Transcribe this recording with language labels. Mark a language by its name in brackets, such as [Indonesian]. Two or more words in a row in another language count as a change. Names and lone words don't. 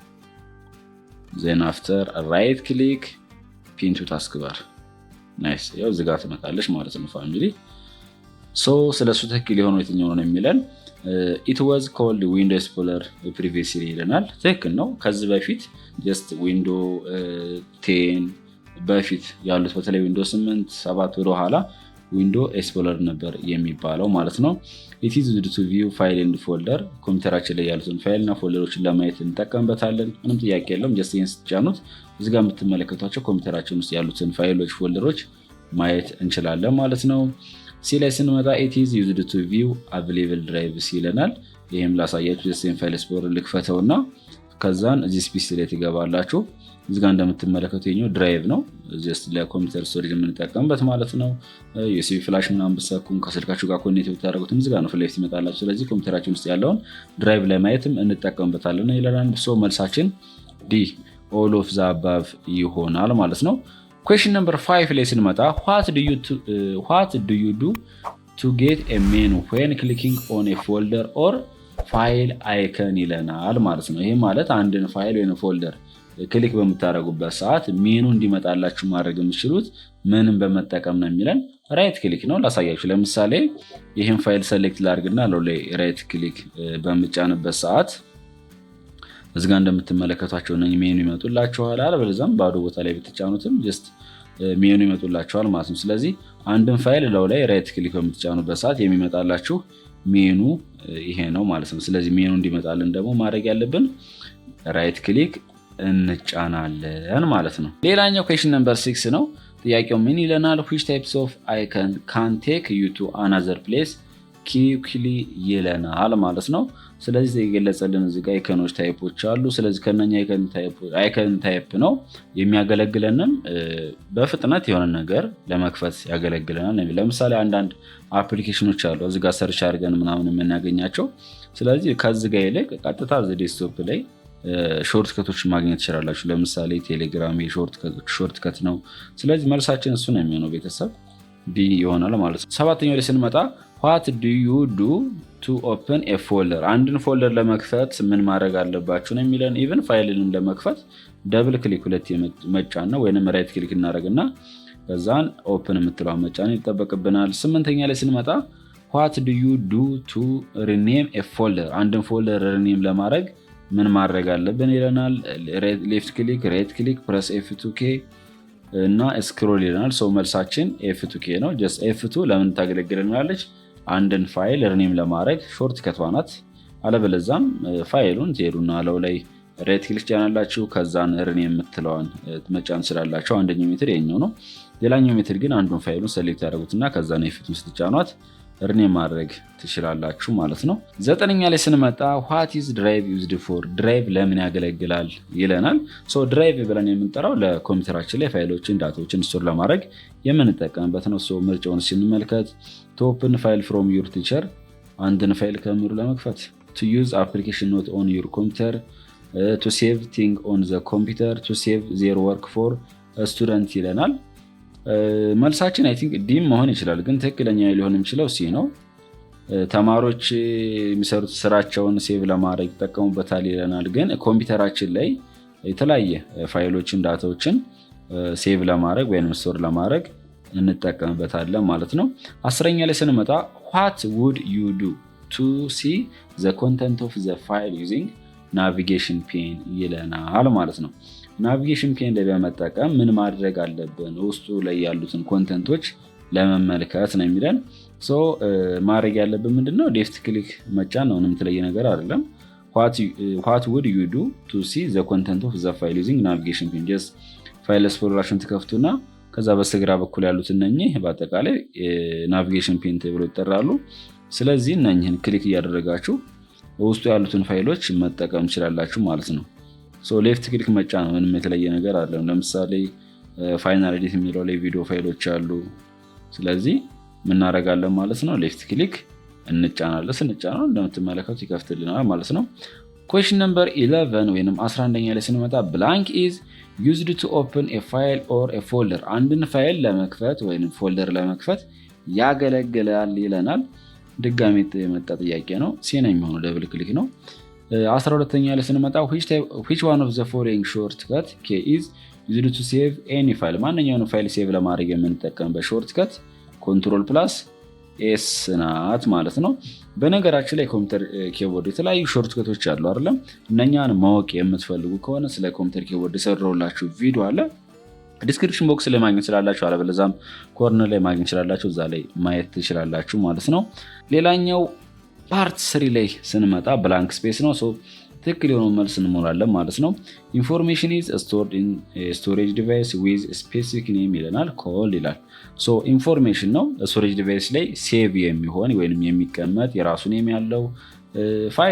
[English] then after right click pin to task bar። [Amharic] ናይስ። ያው እዚህ ጋር ትመጣለች ማለት ነው ፋሚሊ። ስለሱ ትክክል የሆነው የትኛው ነው የሚለን [English] it was called window explorer previously [Amharic] ይለናል። ትክክል ነው። ከዚህ በፊት ጀስት ዊንዶ 10 በፊት ያሉት በተለይ ዊንዶ 8 7 ወደ ኋላ ዊንዶ ኤክስፕሎረር ነበር የሚባለው ማለት ነው። [English] it is used to view file and folder [Amharic] ኮምፒውተራችን ላይ ያሉትን ፋይልና ፎልደሮችን ለማየት እንጠቀምበታለን። ምንም ጥያቄ የለውም። ጀስት ይሄን ስትጫኑት እዚህ ጋር የምትመለከቷቸው ኮምፒውተራችን ውስጥ ያሉትን ፋይሎች ፎልደሮች ማየት እንችላለን ማለት ነው። ሲ ላይ ስንመጣ it [English] is used to view available drives [Amharic] ይለናል። ይህም ላሳያችሁ። ጀስት ፋይል ኤክስፕሎረር ልክፈተውና ከዛን እዚህ ስፔስ ላይ ትገባላችሁ። እዚህ ጋር እንደምትመለከቱ የኛው ድራይቭ ነው። ጀስት ለኮምፒውተር ስቶሬጅ የምንጠቀምበት ማለት ነው። [English] USB flash [Amharic] ምናምን ብትሰኩም ከስልካችሁ ጋር ኮኔክት ብታደርጉትም እዚህ ጋር ነው ፍላሽ ይመጣላችሁ። ስለዚህ ኮምፒውተራችን ውስጥ ያለውን ድራይቭ ለማየትም እንጠቀምበታለን ይለናል። መልሳችን ዲ [English] all of the above [Amharic] ይሆናል ማለት ነው። [English] Question number 5 [Amharic] ላይ ስንመጣ what [English] do you do to get a menu when clicking on a folder or file icon [Amharic] ይለናል ማለት ነው። ይሄ ማለት አንድን ፋይል ወይም ፎልደር ክሊክ በምታደርጉበት ሰዓት ሜኑ እንዲመጣላችሁ ማድረግ የምትችሉት ምንም በመጠቀም ነው የሚለን። [English] right click [Amharic] ነው። ላሳያችሁ። ለምሳሌ ይህን ፋይል ሰሌክት ላድርግና ላይ [English] right click [Amharic] በምጫንበት ሰዓት እዚህ ጋር እንደምትመለከቷቸው ነው ሜኑ ይመጡላችኋል። አለበለዚያም ባዶ ቦታ ላይ ብትጫኑትም ጀስት ሜኑ ይመጡላችኋል ማለት ነው። ስለዚህ አንድን ፋይል ላይ [English] right click [Amharic] በምትጫኑበት ሰዓት የሚመጣላችሁ ሜኑ ይሄ ነው ማለት ነው። ስለዚህ ሜኑ እንዲመጣልን ደግሞ ማድረግ ያለብን [English] right click [Amharic] እንጫናለን ማለት ነው። ሌላኛው [English] question number 6 [Amharic] ነው። ጥያቄው ምን ይለናል? [English] which types of icon can take you to another place quickly [Amharic] ይለናል ማለት ነው። ስለዚህ የገለጸልን እዚህ ጋር አይከኖች ታይፖች አሉ። ስለዚህ ከነኛ አይከን ታይፕ ነው የሚያገለግለንም በፍጥነት የሆነ ነገር ለመክፈት ያገለግለናል። ለምሳሌ አንዳንድ አፕሊኬሽኖች አሉ እዚህ ጋር ሰርች አድርገን ምናምን የምናገኛቸው። ስለዚህ ከዚህ ጋር ይልቅ ቀጥታ እዚህ ዴስክቶፕ ላይ ሾርት ከቶች ማግኘት ትችላላችሁ። ለምሳሌ ቴሌግራም ሾርት ከት ነው። ስለዚህ መልሳችን እሱ ነው የሚሆነው ቤተሰብ ቢ ይሆናል ማለት ነው። ሰባተኛው ላይ ስንመጣ [English] what do you do to open a folder? [Amharic] አንድን ፎልደር ለመክፈት ምን ማድረግ አለባችሁ ነው የሚለን። ኢቭን ፋይልንም ለመክፈት [English] double click [Amharic] ሁለት መጫን ነው ወይንም [English] right click [Amharic] እናደርግና ከዛን ኦፕን የምትለው መጫን ይጠበቅብናል። ስምንተኛ ላይ ስንመጣ [English] what do you do to rename a folder? [Amharic] አንድን ፎልደር ሪኔም ለማድረግ ምን ማድረግ አለብን ይለናል። [English] left click, right click, press F2K [Amharic] እና ስክሮል ይለናል። ሰው መልሳችን F2K ነው። ጀስት F2 ለምን ታገለግለናለች? አንድን ፋይል ሪኔም ለማድረግ ሾርት ከቷ ናት። አለበለዛም ፋይሉን ትሄዱና አለው ላይ [English] right click [Amharic] ጫናላችሁ ከዛን ሪኔም የምትለዋን መጫን ስላላችሁ አንደኛው ሜትድ የኛው ነው። ሌላኛው ሜትድ ግን አንዱን ፋይሉን ሴሌክት ያደርጉትና ከዛን F2 ስትጫኗት ሪኔም ማድረግ ትችላላችሁ ማለት ነው። ዘጠነኛ ላይ ስንመጣ [English] what is drive used for? [Amharic] ድራይቭ ለምን ያገለግላል ይለናል። ድራይቭ ብለን የምንጠራው ለኮምፒውተራችን ላይ ፋይሎችን ዳታዎችን ስቶር ለማድረግ የምንጠቀምበት ነው። ምርጫውን ስንመልከት [English] to open file from your teacher [Amharic] አንድን ፋይል ከመምህሩ ለመክፈት፣ [English] to use application not on your computer፣ to save thing on the computer፣ to save their work for a student [Amharic] ይለናል። መልሳችን [English] I think [Amharic] ዲም መሆን ይችላል፣ ግን ትክክለኛ ሊሆን የሚችለው ሲ ነው። ተማሪዎች የሚሰሩት ስራቸውን ሴቭ ለማድረግ ይጠቀሙበታል ይለናል። ግን ኮምፒውተራችን ላይ የተለያየ ፋይሎችን ዳታዎችን ሴቭ ለማድረግ ወይም ስቶር ለማድረግ እንጠቀምበታለን ማለት ነው። አስረኛ ላይ ስንመጣ [English] what would you do to see the content of the file using navigation pane [Amharic] ይለናል ማለት ነው። [English] navigation pane [Amharic] ላይ በመጠቀም ምን ማድረግ አለብን? ውስጡ ላይ ያሉትን ኮንተንቶች ለመመልከት ነው የሚለን። ማድረግ ያለብን ምንድነው? [English] left click [Amharic] መጫን ነው። ምንም የተለየ ነገር አይደለም። [English] what would you do to see the content of the file using navigation pane? [Amharic] just [English] file exploration [Amharic] ትከፍቱና ከዛ በስተግራ በኩል ያሉት እነኚህ በአጠቃላይ [English] navigation pane [Amharic] ተብለው ይጠራሉ። ስለዚህ እነኚህን ክሊክ እያደረጋችሁ ውስጡ ያሉትን ፋይሎች መጠቀም ትችላላችሁ ማለት ነው። [English] left click [Amharic] መጫን ነው። ምንም የተለየ ነገር አይደለም። ለምሳሌ ፋይናል ኤዲት የሚለው ላይ ቪዲዮ ፋይሎች አሉ። ስለዚህ ምን እናደርጋለን ማለት ነው? [English] left click [Amharic] እንጫናለን። ስንጫነው እንደምትመለከቱ ይከፍትልናል ማለት ነው። [English] question number 11 [Amharic] ወይንም 11ኛ ላይ ስንመጣ [English] blank is used to open a file or a folder [Amharic] አንድን ፋይል ለመክፈት ወይንም ፎልደር ለመክፈት ያገለግላል ይለናል። ድጋሚ የመጣ ጥያቄ ነው። ሲና የሚሆነው [English] double click [Amharic] ነው። 12ኛ ላይ ስንመጣ [English] which one of the following shortcut key is used to save any file? [Amharic] ማንኛውንም ፋይል ሴቭ ለማድረግ የምንጠቀምበት ሾርትከት [English] control plus S [Amharic] ናት ማለት ነው። በነገራችን ላይ [English] computer keyboard [Amharic] የተለያዩ ሾርትከቶች አሉ አይደለም? እነኛን ማወቅ የምትፈልጉ ከሆነ ስለ [English] computer keyboard [Amharic] የሰራሁላችሁ ቪዲዮ አለ። [English] description box [Amharic] ላይ ማግኘት ትችላላችሁ፣ አለበለዚያም ኮርነር ላይ ማግኘት ትችላላችሁ። እዛ ላይ ማየት ትችላላችሁ ማለት ነው። ሌላኛው ፓርት 3 ላይ ስንመጣ [English] blank space [Amharic] ነው። ትክክል የሆነው መልስ እንሞላለን ማለት ነው። [English] information is stored in storage device with specific name [Amharic] ይለናል። ኮል ይላል። ኢንፎርሜሽን ነው [English] storage device [Amharic] ላይ ሴቭ የሚሆን ወይም የሚቀመጥ የራሱ ኔም ያለው ፋይል